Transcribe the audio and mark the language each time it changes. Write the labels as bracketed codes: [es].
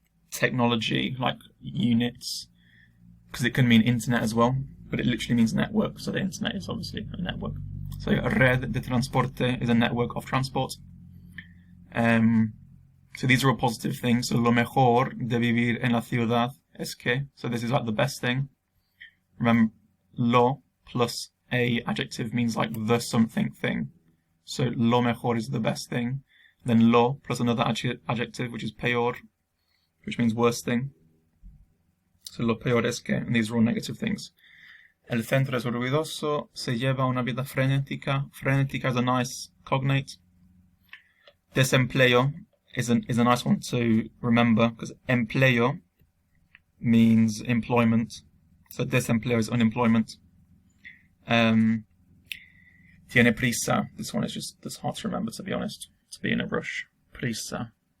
[en] technology, like units, because it can mean internet as well, but it literally means network, so the internet is obviously a network. So red de transporte is a network of transport. So these are all positive things. [es] So lo mejor de vivir en la ciudad es que, [en] so this is like the best thing. Remember, lo plus a adjective means like the something thing. So lo mejor is the best thing. Then lo plus another adjective, which is peor, which means worst thing. So [es] lo peor es que, [en] and these are all negative things. [es] El centro es ruidoso, se lleva una vida frenética. [en] Frenética is a nice cognate. Desempleo is a nice one to remember, because empleo means employment. So desempleo is unemployment. [es] Tiene prisa. [en] This one is that's hard to remember, to be honest. To be in a rush. Prisa.